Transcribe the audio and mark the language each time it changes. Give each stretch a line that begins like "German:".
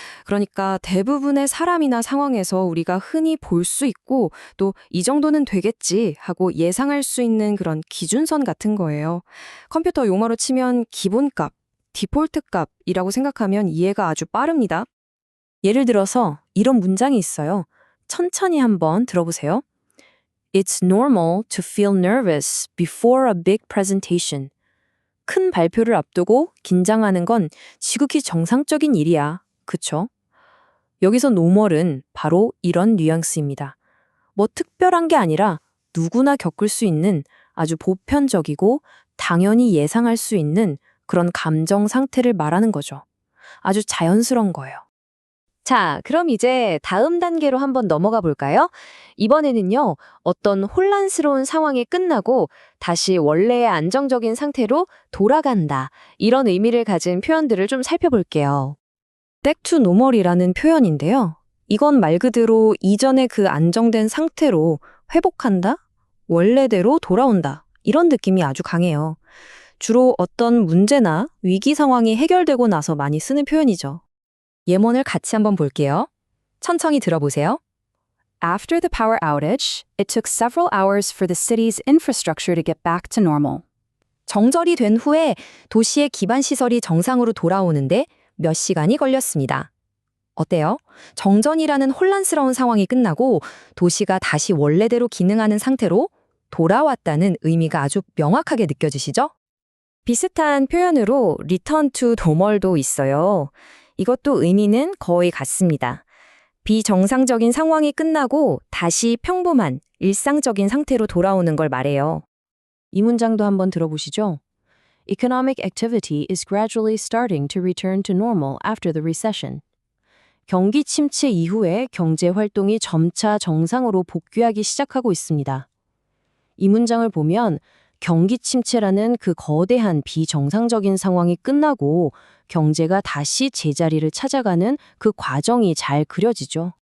Korean: 그러니까 대부분의 사람이나 상황에서 우리가 흔히 볼 수 있고 또 이 정도는 되겠지 하고 예상할 수 있는 그런 기준선 같은 거예요. 컴퓨터 용어로 치면 기본값, 디폴트 값이라고 생각하면 이해가 아주 빠릅니다. 예를 들어서 이런 문장이 있어요. 천천히 한번 들어보세요.
English: It's normal to feel nervous before a big presentation.
Korean: 큰 발표를 앞두고 긴장하는 건 지극히 정상적인 일이야. 그쵸? 여기서 노멀은 바로 이런 뉘앙스입니다. 뭐 특별한 게 아니라 누구나 겪을 수 있는 아주 보편적이고 당연히 예상할 수 있는 그런 감정 상태를 말하는 거죠. 아주 자연스러운 거예요. 자, 그럼 이제 다음 단계로 한번 넘어가 볼까요? 이번에는요, 어떤 혼란스러운 상황이 끝나고 다시 원래의 안정적인 상태로 돌아간다. 이런 의미를 가진 표현들을 좀 살펴볼게요.
English: back to normal
Korean: 이라는 표현인데요. 이건 말 그대로 이전의 그 안정된 상태로 회복한다? 원래대로 돌아온다. 이런 느낌이 아주 강해요. 주로 어떤 문제나 위기 상황이 해결되고 나서 많이 쓰는 표현이죠. 예문을 같이 한번 볼게요. 천천히 들어보세요.
English: After the power outage, it took several hours for the city's infrastructure to get back to normal.
Korean: 정전이 된 후에 도시의 기반 시설이 정상으로 돌아오는데 몇 시간이 걸렸습니다. 어때요? 정전이라는 혼란스러운 상황이 끝나고 도시가 다시 원래대로 기능하는 상태로 돌아왔다는 의미가 아주 명확하게 느껴지시죠? 비슷한 표현으로
English: return to normal
Korean: 도 있어요. 이것도 의미는 거의 같습니다. 비정상적인 상황이 끝나고 다시 평범한 일상적인 상태로 돌아오는 걸 말해요. 이 문장도 한번 들어보시죠.
English: Economic activity is gradually starting to return to normal after the recession.
Korean: 경기 침체 이후에 경제 활동이 점차 정상으로 복귀하기 시작하고 있습니다. 이 문장을 보면 경기 침체라는 그 거대한 비정상적인 상황이 끝나고 경제가 다시 제자리를 찾아가는 그 과정이 잘 그려지죠.